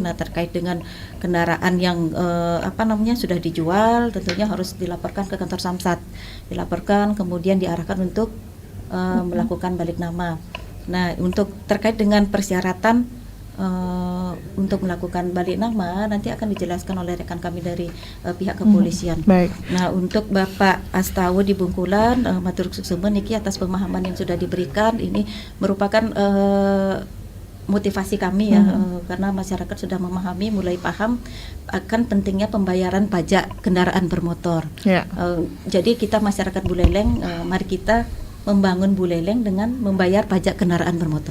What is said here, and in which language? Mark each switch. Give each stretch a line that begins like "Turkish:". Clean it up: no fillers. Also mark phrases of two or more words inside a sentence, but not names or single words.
Indonesian: Nah, terkait dengan kendaraan yang sudah dijual, tentunya harus dilaporkan ke kantor Samsat, dilaporkan kemudian diarahkan untuk melakukan balik nama. Nah, untuk terkait dengan persyaratan untuk melakukan balik nama nanti akan dijelaskan oleh rekan kami dari pihak kepolisian. Baik. Nah, untuk Bapak Astawa di Bungkulan,
Balinese: matur suksema niki
Indonesian: atas pemahaman yang sudah diberikan. Ini merupakan motivasi kami ya, karena masyarakat sudah memahami, mulai paham akan pentingnya pembayaran pajak kendaraan bermotor. Ya. Jadi kita masyarakat Buleleng, mari kita membangun Buleleng dengan membayar pajak kendaraan bermotor.